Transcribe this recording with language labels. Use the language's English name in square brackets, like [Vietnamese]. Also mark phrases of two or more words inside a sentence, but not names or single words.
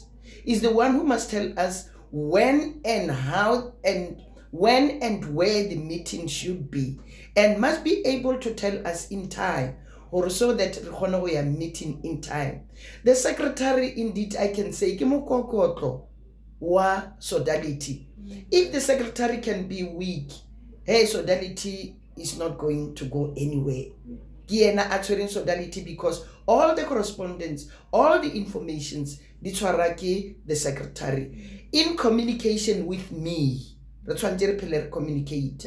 [English] Is the one who must tell us when and how and when and where the meeting should be, and must be able to tell us in time or so that we are meeting in time. The secretary, indeed, I can say, [Southern Sotho] ke mokokotlo wa Sodality. [English] If the secretary can be weak, hey, Sodality is not going to go anywhere. Kiena actually in Sodality, because all the correspondence, all the informations, the secretary, in communication with me, the communicator.